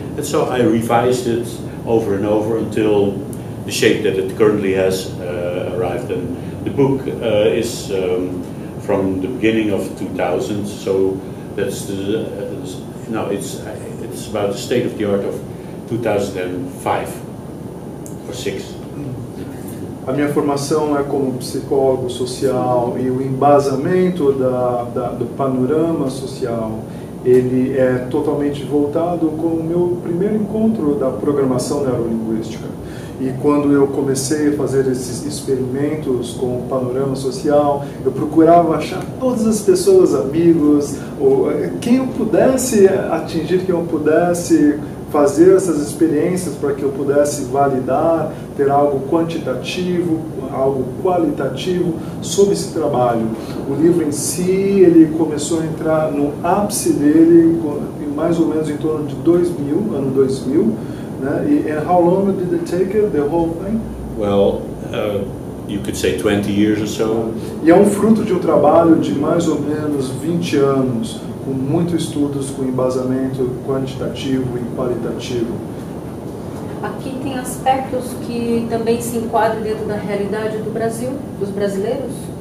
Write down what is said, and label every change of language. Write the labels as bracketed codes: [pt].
[en] And so I revised it over and over until the shape that it currently has arrived. And the book is from the beginning of 2000, so that's it's about the state of the art of 2005 or 6. [pt] A minha formação é como psicólogo social, e o embasamento do panorama social, ele é totalmente voltado com o meu primeiro encontro da programação neurolinguística. E quando eu comecei a fazer esses experimentos com o panorama social, eu procurava achar todas as pessoas, amigos, ou quem eu pudesse atingir, quem eu pudesse fazer essas experiências para que eu pudesse validar, ter algo quantitativo, algo qualitativo sobre esse trabalho. O livro em si, ele começou a entrar no ápice dele, mais ou menos em torno de 2000, ano 2000, né? [en] And how long did it take it, the whole thing? Well, you could say 20 years or so. [pt] E é um fruto de um trabalho de mais ou menos 20 anos, com muitos estudos, com embasamento quantitativo e qualitativo. Aqui tem aspectos que também se enquadram dentro da realidade do Brasil, dos brasileiros?